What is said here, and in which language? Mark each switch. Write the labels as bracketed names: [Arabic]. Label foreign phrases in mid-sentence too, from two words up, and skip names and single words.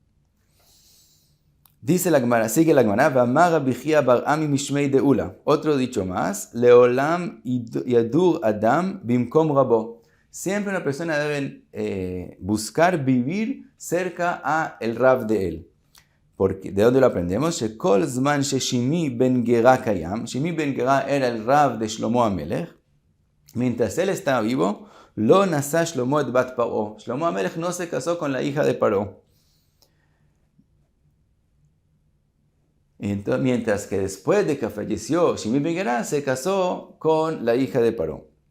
[Spanish] Dice la Gemara, sigue la Gemara, [Hebrew] ואמר רבי חייא בר אמי משמיה דעולא. [Spanish] Otro dicho más, [Hebrew] לעולם ידור אדם במקום רבו. [Spanish] Siempre una persona debe buscar vivir cerca a el Rab de él. Porque, ¿de dónde lo aprendemos? [Hebrew] שכל זמן ששמעי בן גרא קיים. [Spanish] Shimi ben Gera era el Rab de Shlomo HaMelech. Mientras él estaba vivo, [Hebrew] לא נשא שלמה את בת פרעה. [Spanish] Shlomo HaMelech no se casó con la hija de Paró. Entonces, mientras que después de que falleció Shimi ben Gera, se casó con la hija de Paró.